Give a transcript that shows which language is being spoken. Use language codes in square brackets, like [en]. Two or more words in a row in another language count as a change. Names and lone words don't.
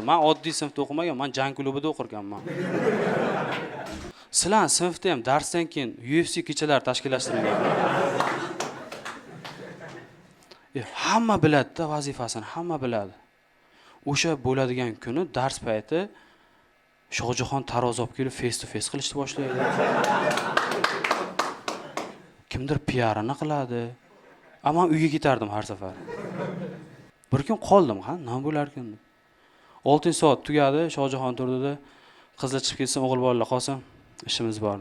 [uz] Men oddiy sinfda o'qimagan, men jang klubida o'qirganman. Sizlar sinfda ham darsdan keyin UFC kechalari tashkillashtirilgan. Hamma biladi-da vazifasini, hamma biladi. O'sha bo'ladigan kuni dars payti Shohjahon taroz olib kelib [en] face to face [uz] qilishni boshlaydi. Kimdir PR-ni qiladi. Ammo uyga ketardim har safar. Bir kun qoldim, ha, nima bo'lar ekan deb. 6-soat tugadi, Shohjahon turdida, qizlar chiqib ketsin, o'g'il bolalar qolsin, ishimiz bor.